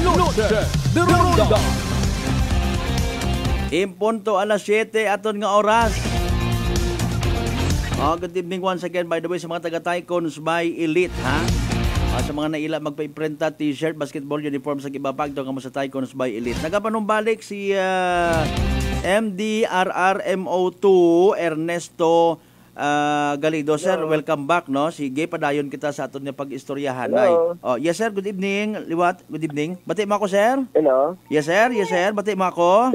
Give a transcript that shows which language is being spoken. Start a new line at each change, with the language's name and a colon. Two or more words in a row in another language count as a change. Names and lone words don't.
Aklanon: Noche de Ronda. Impunto alas 7 aton nga oras.
English: Good evening once again, by the way,
Aklanon: sa mga taga-Tycoons by Elite, ha? Sa mga naila magpa-imprenta, t-shirt,
English: basketball uniform
Aklanon: sa ibabag to kamo sa Tycoons by Elite. Nagapanumbalik si MDRRMO2 Ernesto Galido.
English: Sir, welcome back, no?
Aklanon: Sige, padayon kita sa aton nga pag-istoryahan.
English: Yes, sir, good evening. Liwat, good evening.
Aklanon: Bati mo ako,
English: sir? Hello. Yes, sir.
Aklanon: Bati mo ako?